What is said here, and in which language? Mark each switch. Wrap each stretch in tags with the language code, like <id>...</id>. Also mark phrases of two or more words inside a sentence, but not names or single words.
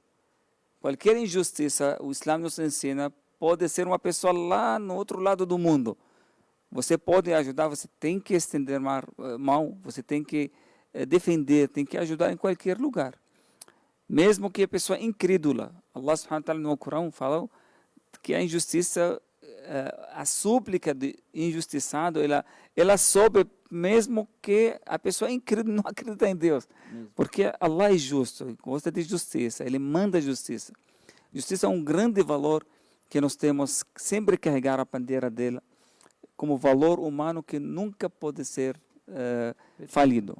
<pt>Qualquer injustiça, o Islã nos ensina, pode ser uma pessoa lá no outro lado do mundo. Você pode ajudar, você tem que estender mão, você tem que defender, tem que ajudar em qualquer lugar. Mesmo que a pessoa incrédula.</pt> <ar>الله سبحانه وتعالى</ar> <pt>no Corão falou que a injustiça, a súplica de injustiçado, ela sobe mesmo que a pessoa incrédula não acredita em Deus. Porque Allah é justo, gosta de justiça, Ele manda justiça. Justiça é um grande valor que nós temos sempre carregar a bandeira dela como valor humano que nunca pode ser falido.</pt>